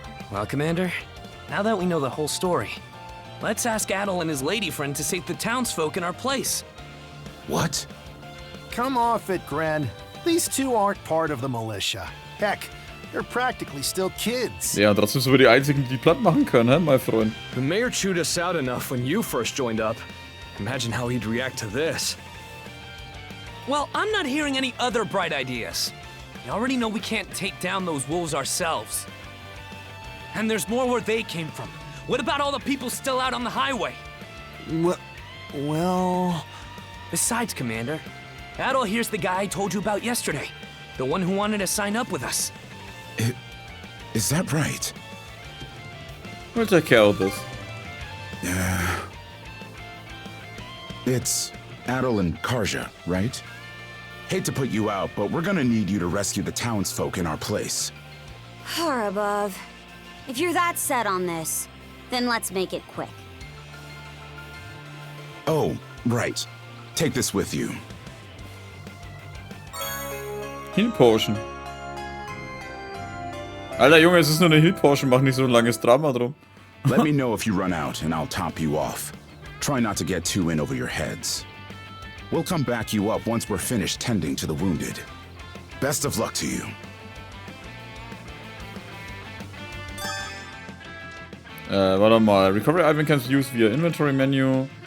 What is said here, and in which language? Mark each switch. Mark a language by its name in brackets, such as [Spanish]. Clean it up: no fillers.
[English] Well, Commander, now that we know the whole story, let's ask Adol and his lady friend to save the townsfolk in our place. What? Come off it, Gren. These two aren't part of the militia. Heck, they're practically still kids. [German] Ja, trotzdem sind wir die Einzigen, die platt machen können, hä, mein Freund? [English] The mayor chewed us out enough when you first joined up. Imagine how he'd react to this. Well, I'm not hearing any other bright ideas. We already know we can't take down those wolves ourselves. And there's more where they came from. What about all the people still out on the highway? Well... Besides, Commander, Adol here's the guy I told you about yesterday. The one who wanted to sign up with us. Is that right? We'll take care of this. Yeah. It's Adol and Karja, right? Hate to put you out, but we're gonna need you to rescue the townsfolk in our place. Far above. If you're that set on this, then let's make it quick. Oh, right. Take this with you. Heal Potion. [German] Alter Junge, es ist nur eine Heal Potion, mach nicht so ein langes Drama drum. [English] Let me know if you run out, and I'll top you off. Try not to get too in over your heads. We'll come back you up once we're finished tending to the wounded. Best of luck to you. [German] Warte mal. [English] Recovery item can be used via inventory menu.